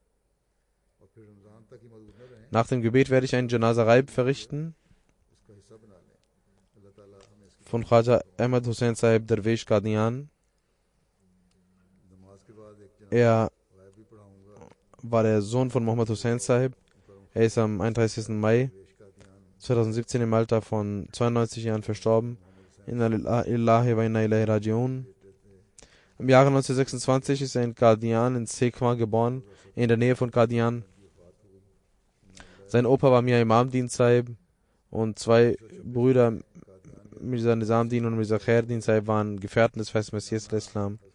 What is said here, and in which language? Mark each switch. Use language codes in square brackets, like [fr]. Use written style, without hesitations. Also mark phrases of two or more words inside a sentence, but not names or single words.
[de] Nach dem Gebet werde ich einen [ur] جنازہ غائب [de] verrichten von Khwaja Ahmad Hussain Sahib Darwish Qadian. Er war der Sohn von Muhammad Hussain Sahib. Er ist am 31. Mai 2017 im Alter von 92 Jahren verstorben. [ar] إنا لله وإنا إليه راجعون. [de] Im Jahre 1926 ist er in Qadian in Sekhwa geboren, in der Nähe von Qadian. Sein Opa war Mir Imam-Din Sahib und zwei Brüder, Mirza Nizam-Din und Mirza Khair-Din Sahib, waren Gefährten des Verheißenen Messias al-Islam.